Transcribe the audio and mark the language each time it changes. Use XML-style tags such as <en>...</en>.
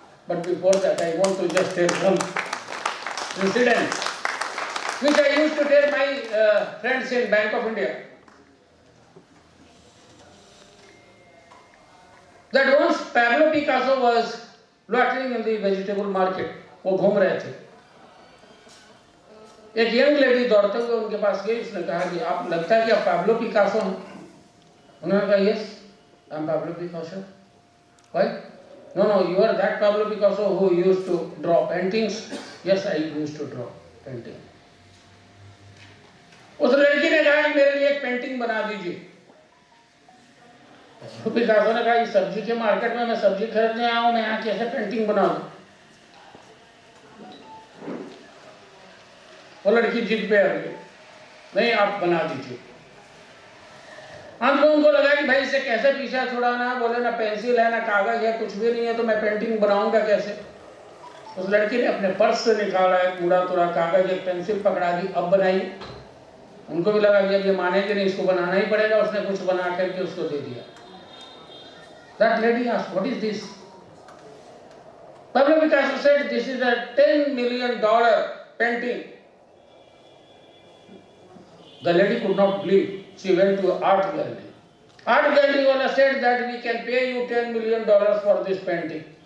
<en>But before that, I want to just tell some incident which I used to tell my friends in Bank of India. That once Pablo Picasso was loitering in the vegetable market,</en> <hi>वो घूम रहे थे। एक young lady दौड़ते हुए उनके पास गई, उसने कहा कि आप लगता है कि आप पाब्लो पिकासो हैं? उन्होंने कहा</hi> <en>Yes, I am Pablo Picasso. Why? No, you are that Pablo Picasso who used to draw paintings. Yes, I used to draw painting.</en> <hi>उस लड़की ने कहा कि मेरे लिए एक पेंटिंग बना दीजिए। पिकासो ने कहा इस सब्जी के मार्केट में मैं सब्जी खरीदने आया हूं, मैं यहाँ कैसे पेंटिंग बना दूं? वो लड़की जिद पे आ गई, नहीं आप बना दीजिए। अंत में उनको लगा कि भाई इसे कैसे पीछा छुड़ाना है, बोले ना पेंसिल है ना कागज है, कुछ भी नहीं है, तो मैं पेंटिंग बनाऊंगा कैसे? उस लड़की ने अपने पर्स से निकाला एक कूड़ा तुरा कागज, एक पेंसिल पकड़ा दी, अब बनाई। उनको भी लगा कि अब ये मानेंगे नहीं, इसको बनाना ही पड़ेगा। उसने कुछ बना करके उसको दे दिया।</hi> <en>That lady asked, "What is this?" Pablo Picasso said, "This is a $10 million painting." The lady could not believe. She went to an art gallery. Art gallery owner said that we can pay you $10 million for this painting.</en>